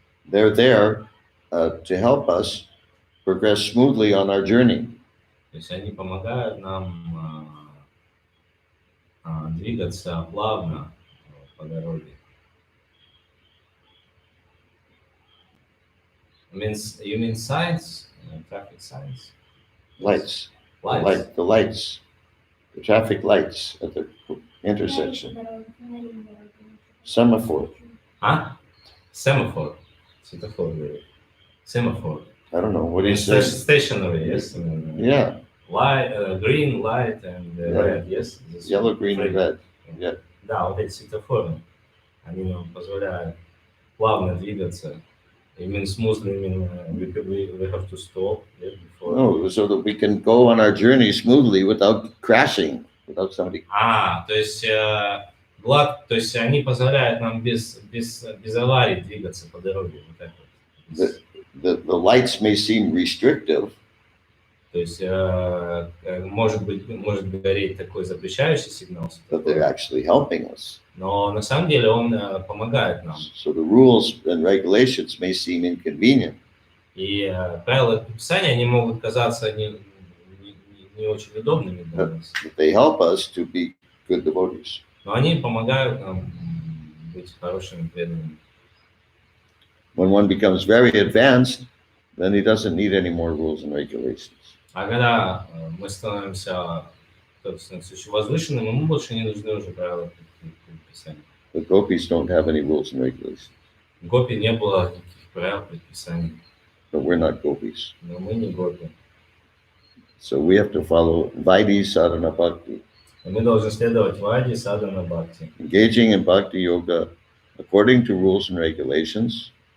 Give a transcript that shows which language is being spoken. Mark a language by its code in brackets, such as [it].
[en] They're there to help us progress smoothly on our journey. [ru] То есть они помогают нам двигаться плавно по дороге. [en] You mean science? Traffic science? Lights. Lights. The lights. The traffic lights at the intersection. Semaphore. Huh? Semaphore. Semaphore. I don't know. What It's is it? stationary, yes? Yeah. Light, green, light, and red, yes? Yellow, green, and red. Yeah. [ru] Да, вот эти светофоры, они нам позволяют плавно двигаться. [en] Именно smoothly, именно we have to stop before. No, so that we can go on our journey smoothly without crashing, without somebody. [ru] То есть то есть они позволяют нам без аварий двигаться по дороге. Вот так вот. [en] The lights may seem restrictive. [ru] То есть может гореть такой запрещающий сигнал. [en] But they're actually helping us. [ru] Но на самом деле он помогает нам. [en] So the rules and regulations may seem inconvenient. [ru] И правила предписания, они могут казаться не очень удобными для нас. [en] But they help us to be good devotees. [ru] Но они помогают нам быть хорошими преданными. [en] When one becomes very advanced, then he doesn't need any more rules and regulations. [ru] А когда мы становимся очень возвышенным, ему больше не нужны уже правила предписания. [en] The gopis don't have any rules and regulations. [ru] Гопи не было никаких правил предписаний. [en] But we're not gopis. [ru] Но мы не гопи. [en] So we have to follow Vaidhi sadhana bhakti. [ru] Мы должны следовать Вайди садхана бхакти. [en] Engaging in bhakti yoga according to rules and regulations.